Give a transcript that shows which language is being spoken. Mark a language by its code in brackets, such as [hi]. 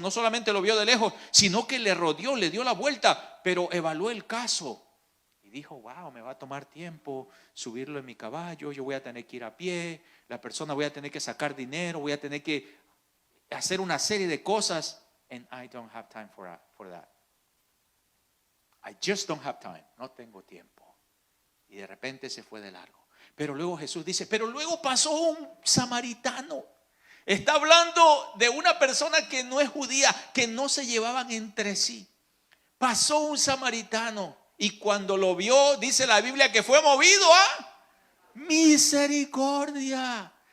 [es] No solamente lo vio de lejos, sino que le rodeó, le dio la vuelta, pero evaluó el caso. Y dijo, wow, me va a tomar tiempo subirlo en mi caballo, yo voy a tener que ir a pie, la persona voy a tener que sacar dinero, voy a tener que hacer una serie de cosas. [en] And I don't have time for that. I just don't have time. [es] No tengo tiempo. Y de repente se fue de largo. Pero luego Jesús dice, pero luego pasó un samaritano. Está hablando de una persona que no es judía, que no se llevaban entre sí. Pasó un samaritano y cuando lo vio, dice la Biblia que fue movido a misericordia.